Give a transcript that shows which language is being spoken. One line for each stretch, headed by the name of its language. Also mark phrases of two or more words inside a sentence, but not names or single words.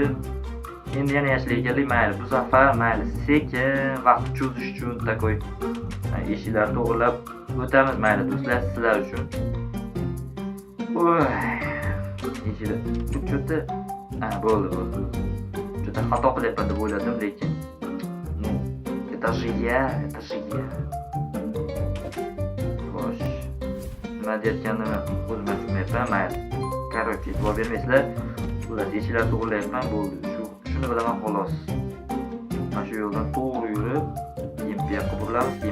Uzbek: Endi yana yashlayganlik mayli. Bu safar mayli sekin vaqt cho'zish uchun takoy eshiklarni to'g'rilab o'tamiz mayli do'stlar, sizlar uchun. Voy. Eshiklar. Juda bo'ldi. Juda xato qilyapman deb o'yladim, lekin
Russian: это же я.
Uzbek: Xo'sh. Nima deyotganimni o'zim tushunmayapman, mayli. Короче, e'tibor bermaysizlar. Ular eshiklar to'g'rilayapman, bo'ldi. Shuni bilaman xolos. Mana shu yo'ldan to'g'ri yurib, keyin bu yoqqa burilamiz.